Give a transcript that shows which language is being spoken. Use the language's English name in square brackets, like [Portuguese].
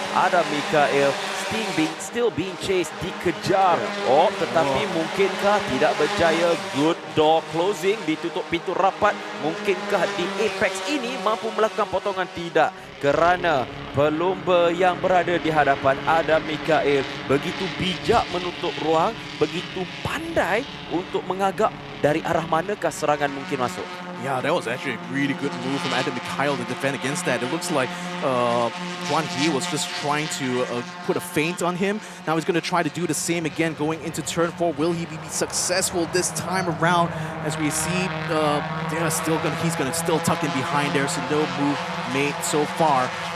[English] Adam Mikhail still being chased, [Malay] dikejar. Tetapi mungkinkah tidak berjaya? [English] Good door closing, [Malay] ditutup pintu rapat. Mungkinkah di apex ini mampu melakukan potongan? Tidak, kerana pelumba yang berada di hadapan Adam Mikhail begitu bijak menutup ruang, begitu pandai untuk mengagak dari arah manakah serangan mungkin masuk. [English] Yeah, that was actually a really good move from Adam Mikhail to defend against that. It looks like Juan He was just trying to put a feint on him. Now he's going to try to do the same again going into turn 4. Will he be successful this time around? As we see, he's going to still tuck in behind there, so no move made so far.